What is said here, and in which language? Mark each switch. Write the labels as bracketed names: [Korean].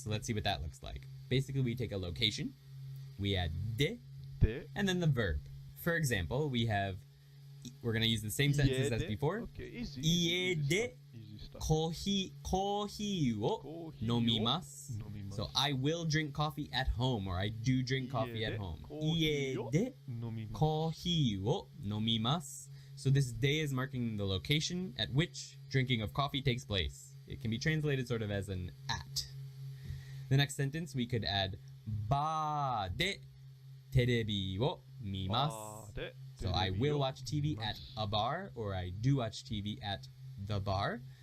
[English] So let's see what that looks like. Basically, we take a location, we add de, and then the verb. For example, we're going to use the same sentences as before. Okay, easy. [Japanese] Ie de [English] Easy stuff. [Japanese] コーヒーを飲みます. [English] So I will drink coffee at home or I do drink coffee at home. [Japanese] 家でコーヒーを飲みます. [English] So this day is marking the location at which drinking of coffee takes place. It can be translated sort of as an at. The next sentence we could add [Japanese] バーでテレビを見ます. [English] So I will watch TV at a bar or I do watch TV at the bar.